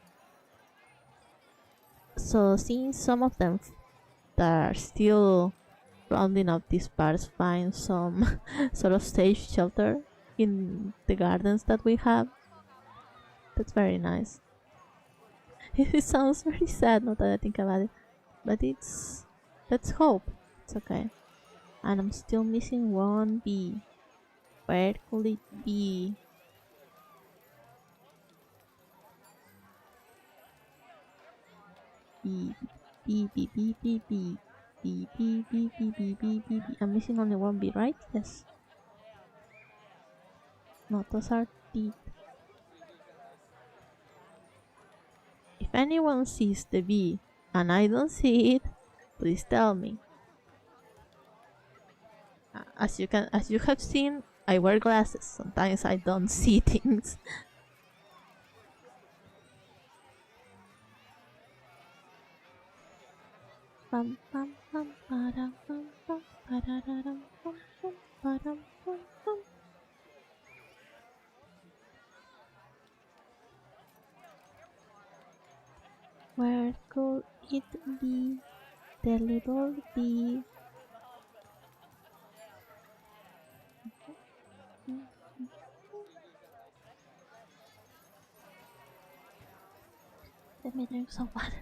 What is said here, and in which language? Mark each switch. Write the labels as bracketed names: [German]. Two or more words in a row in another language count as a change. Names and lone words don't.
[English] So seeing some of them that are still rounding up these parts find some sort of safe shelter in the gardens that we have, that's very nice. It sounds very sad now that I think about it, but let's hope it's okay. And I'm still missing one bee. Where could it be? Bee, bee, bee, bee, bee, bee. Bee, bee, bee, bee, bee, bee, bee, bee. I'm missing only one bee, right? Yes. No, those are teeth. If anyone sees the bee and I don't see it, please tell me. As you have seen, I wear glasses. Sometimes I don't see things. Pam pam pam padam pam pam padadadam pam pam padam pam pam. Where could it be? The little bee. Let me drink some water.